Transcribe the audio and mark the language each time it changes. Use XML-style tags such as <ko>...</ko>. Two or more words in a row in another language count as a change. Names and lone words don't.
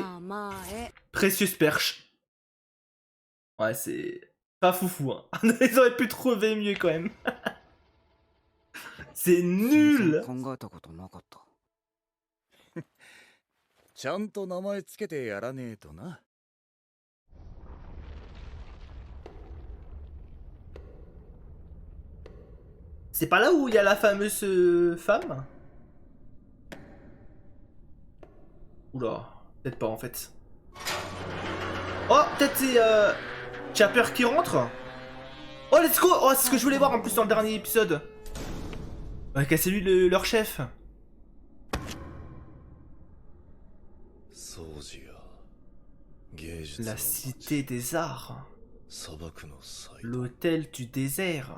<ja>名前。</ja> <fr>Précieuse perche. Ouais, c'est pas foufou. Hein. Ils auraient pu trouver mieux quand même. C'est nul.</fr> <ja>考えたことなかった。ちゃんと名前つけてやらねえとな。</ja> <fr>C'est pas là où il y a la fameuse femme? Oula, peut-être pas en fait. Oh, peut-être c'est Chopper qui rentre.</fr> <en>Oh, let's go.</en> <fr>Oh, c'est ce que je voulais voir en plus dans le dernier épisode. Ouais, c'est lui leur chef. La cité des arts. L'hôtel du désert.</fr>